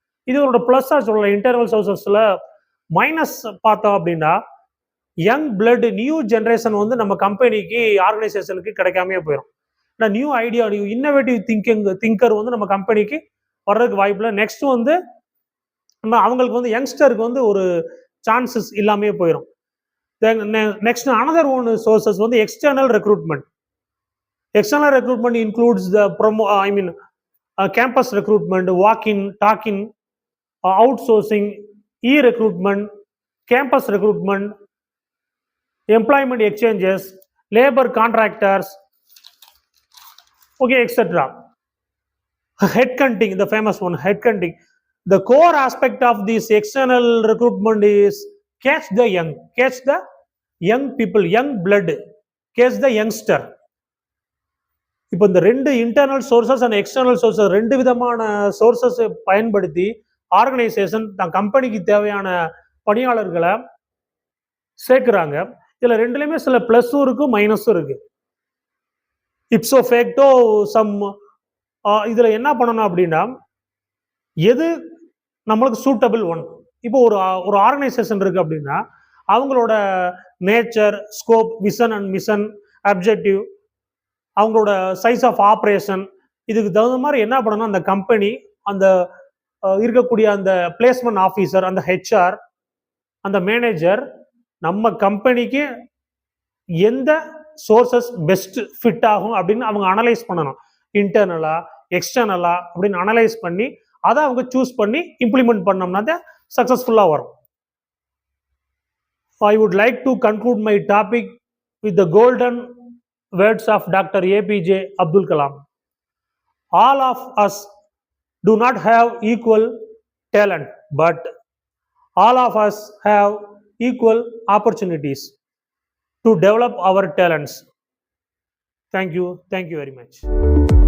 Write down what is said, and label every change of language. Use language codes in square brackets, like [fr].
[ta] இது ஒரு ப்ளஸ்ஸாக சொல்லலாம். இன்டர்னல் சோர்சஸில் மைனஸ் பார்த்தோம் அப்படின்னா, [en] young blood, new generation [ta] வந்து நம்ம கம்பெனிக்கு ஆர்கனைசேஷனுக்கு கிடைக்காமே போயிடும். ஏன்னா [en] new idea, new innovative thinker [ta] வந்து நம்ம கம்பெனிக்கு வர்றதுக்கு வாய்ப்பு இல்லை. நெக்ஸ்ட் வந்து நம்ம அவங்களுக்கு வந்து யங்ஸ்டருக்கு வந்து ஒரு சான்சஸ் இல்லாமே போயிடும். [en] Next another one sources வந்து external recruitment. External recruitment includes the campus recruitment, walk-in, talk-in, outsourcing, e-recruitment, campus recruitment, employment exchanges, labor contractors, okay, etc. Headhunting, the famous one, headhunting. The core aspect of this external recruitment is catch the young people, young blood, catch the youngster. [ta] இப்போ இந்த ரெண்டு [en] internal sources and external sources, [ta] ரெண்டு விதமான sources பயன்படுத்தி organisation தன் கம்பெனிக்கு தேவையான பணியாளர்களை சேர்க்குறாங்க. இதில் ரெண்டுலேயுமே சில ப்ளஸ்ஸும் இருக்குது, மைனஸும் இருக்குது. இப்சோ ஃபேக்டோ சம் இதில் என்ன பண்ணணும் அப்படின்னா, எது நம்மளுக்கு சூட்டபிள் ஒன். இப்போ ஒரு ஆர்கனைசேஷன் இருக்குது அப்படின்னா அவங்களோட nature, scope, [en] vision and mission, [ta] objective, அவங்களோட [en] size of operation, [ta] இதுக்கு தகுந்த மாதிரி என்ன பண்ணணும், அந்த கம்பெனி, அந்த இருக்கக்கூடிய அந்த பிளேஸ்மெண்ட் ஆஃபீஸர், அந்த ஹெச்ஆர், அந்த மேனேஜர் நம்ம கம்பெனிக்கு எந்த சோர்சஸ் [en] best fit [ta] ஆகும் அப்படின்னு அவங்க அனலைஸ் பண்ணணும். இன்டர்னலா எக்ஸ்டர்னலா அப்படின்னு அனலைஸ் பண்ணி அதை அவங்க சூஸ் பண்ணி இம்ப்ளிமெண்ட் பண்ணோம்னா தான் சக்சஸ்ஃபுல்லாக வரும். [en] I would like to conclude my topic with the golden words of Dr. APJ Abdul Kalam. All of us do not have equal talent, but all of us have equal opportunities to develop our talents. Thank you very much.